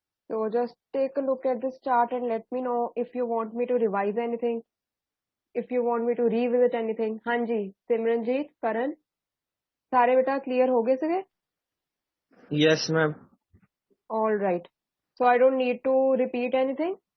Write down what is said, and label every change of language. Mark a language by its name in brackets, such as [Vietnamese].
[English] So just take a look at this chart and let me know if you want me to revise anything, if you want me to revisit anything. [Punjabi] हाँ जी, सिमरनजीत, करण, सारे बेटा clear हो गए सके? [English] Yes, ma'am. All right. So I don't need to repeat anything.